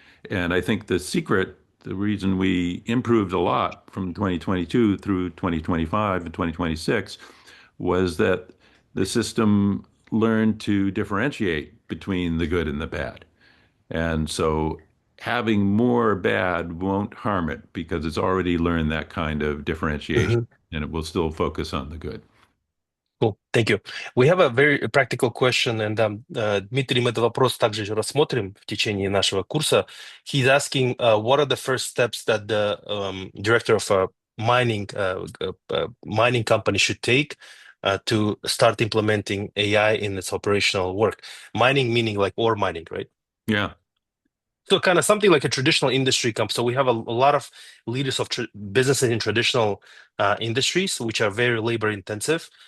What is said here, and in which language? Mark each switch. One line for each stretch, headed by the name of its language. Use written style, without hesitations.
English: And I think the reason we improved a lot from 2022 through 2025 and 2026 was that the system learned to differentiate between the good and the bad. And so having more bad won't harm it because it's already learned that kind of differentiation and it will still focus on the good. Cool. Thank you. We have a very practical question, and
Russian: Дмитрий, мы этот вопрос также рассмотрим в течение нашего курса.
English: He's asking, what are the first steps that the director of a mining company should take to start implementing AI in its operational work? Mining meaning like ore mining, right? Yeah. So kind of something like a traditional industry company. So we have a lot of leaders of businesses in traditional industries, which are very labor intensive.